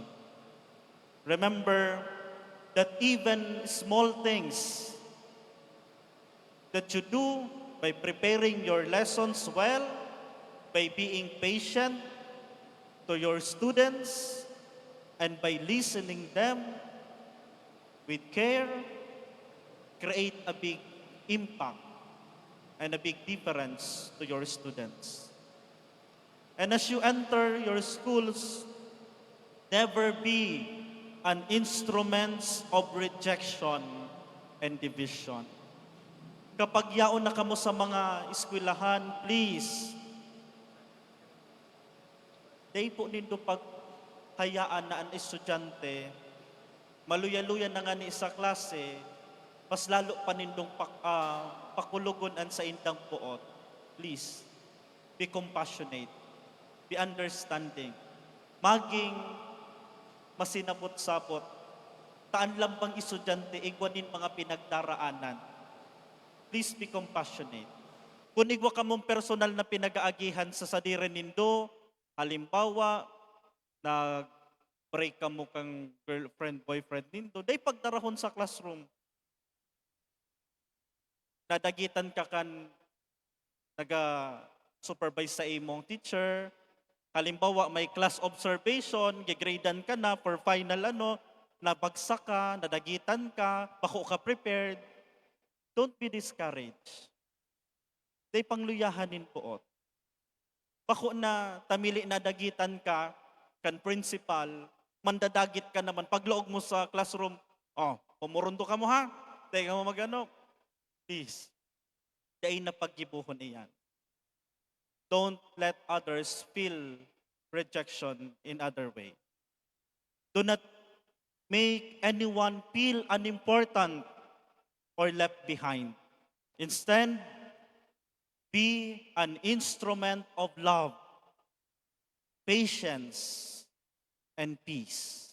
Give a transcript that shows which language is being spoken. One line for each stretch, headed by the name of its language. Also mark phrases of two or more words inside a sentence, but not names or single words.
English: Remember that even small things that you do by preparing your lessons well by being patient to your students and by listening them with care, create a big impact and a big difference to your students. And as you enter your schools, never be an instrument of rejection and division.
Bikol: Kapag yaon na kamo sa mga eskwelahan, please, day po nindo paghayaan na ang estudyante, maluya-luya na nga ni sa klase, mas lalo pa nindong pakulugonan sa indang puot.
English: Please, be compassionate, be understanding,
Bikol: maging masinabot-sapot, taan lang pang estudyante, igwanin mga pinagdaraanan.
English: Please be compassionate.
Bikol: Kung igwa ka mong personal na pinag-aagihan sa sadire nindo, halimbawa, nag-break ka mo kang girlfriend, boyfriend nindo, day pagdarahon sa classroom. Nadagitan ka kan naga-supervise sa imong teacher. Halimbawa, may class observation, gigradean ka na for final nabagsak ka, nadagitan ka, bako ka prepared.
English: Don't be discouraged.
Bikol: Day pangluyahanin poot. Bako na tamili na dagitan ka, kan principal, mandadagit ka naman. Pagloog mo sa classroom, pumurundo ka mo ha, day ka mo magano. Please, day na paggibuhon iyan.
English: Don't let others feel rejection in other way. Do not make anyone feel unimportant or left behind. Instead, be an instrument of love, patience, and peace.